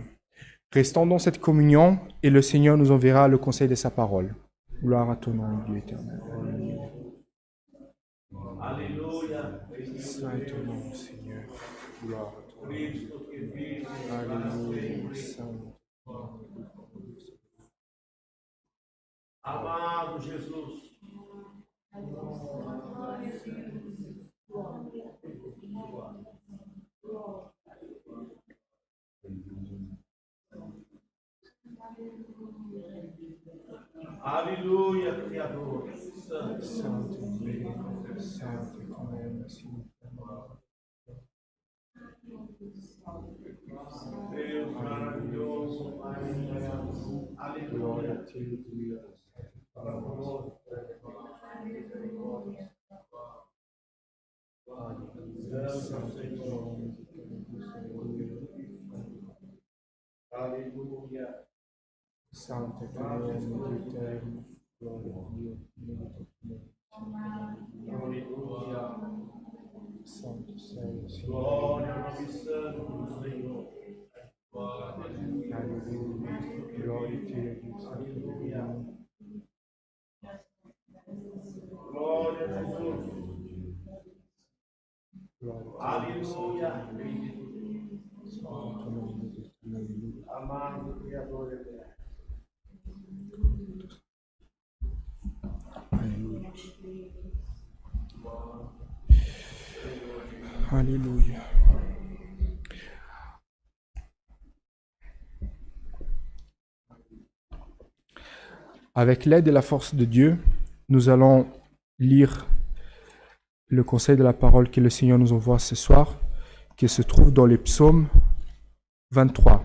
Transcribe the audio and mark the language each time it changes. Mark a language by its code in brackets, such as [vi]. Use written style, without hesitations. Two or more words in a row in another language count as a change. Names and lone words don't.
[fr] Restons dans cette communion et le Seigneur nous enverra le conseil de sa parole. Gloire à ton nom, Dieu éternel. Alléluia. Alléluia. Saint est ton nom, Seigneur. Gloire à ton nom. Alléluia. Saint. [pt] Amado Jesus. Aleluia, Criador. Santo. [fr] Saint est Dieu. Saint est ton nom, Seigneur. [pt] Deus maravilhoso, Pai. [fr] Gloire à [pt] Aleluia. [fr] Dieu, Dieu. [pt] Aleluia. [fr] Saint est ton nom, Dieu éternel. Gloire à Dieu. [pt] Aleluia. Santo, [fr] Saint, [pt] Senhor. Glória ao nome santo do Senhor. [fr] Alléluia. Gloire à Dieu, [pt] Aleluia. Glória a Jesus. Aleluia. Amado Criador eterno. [fr] Alléluia. Alléluia. Avec l'aide et la force de Dieu, nous allons lire le conseil de la parole que le Seigneur nous envoie ce soir, qui se trouve dans les psaumes 23.